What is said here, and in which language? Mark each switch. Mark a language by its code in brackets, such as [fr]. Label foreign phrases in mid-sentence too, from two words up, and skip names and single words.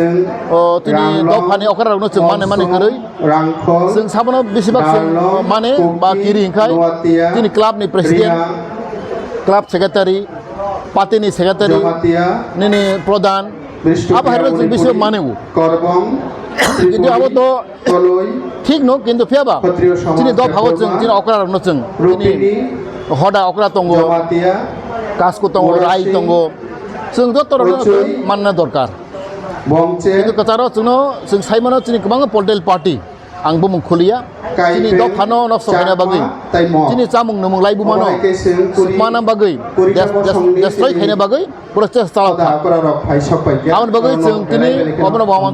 [brx] दफानि अखारावनो जों माने गोरै जों साबानो बेसेबां जों माने बा गिरि ओंखाय दिनै क्लाबनि [en] president club secretary [brx] पार्टीनि सेक्रेटारि निनि प्रधान अब हारिबा जों बेसेबां मानेव किन्तु अब तो ठीक न किन्तु फेबा दिनै दफागो जों दिनै अखारावनो जों दिनै हदा अक्रा दंगो कासको दंगो राय दंगो जों जतरनो मानना दरकार किन्तु कचारो जों साइमानो दिनै गोबां [en] political party [brx] आंबो मुंखलिया दिनै दफानो नष्ट खायना बागै दिनै जामुं नमुं लाइबुमानो सुखमाना बागै देस्ट्रय खायना बागै प्रसेस चालावखा आबनि बागै जों दिनै अबनो बामान